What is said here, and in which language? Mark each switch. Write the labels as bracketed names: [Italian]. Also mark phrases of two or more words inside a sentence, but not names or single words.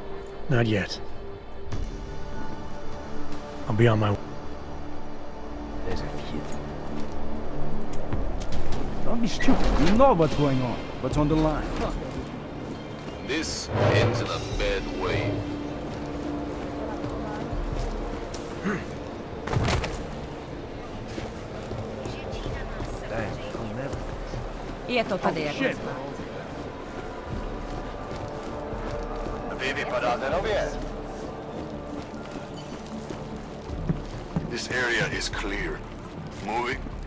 [English] Not yet. I'll be on my way. There's a kid. Don't be stupid. You know what's going on. What's on the line. This ends in a bad way. [Czech] Je to tady jako Vy vypadáte nově. [English] This area is clear. Moving.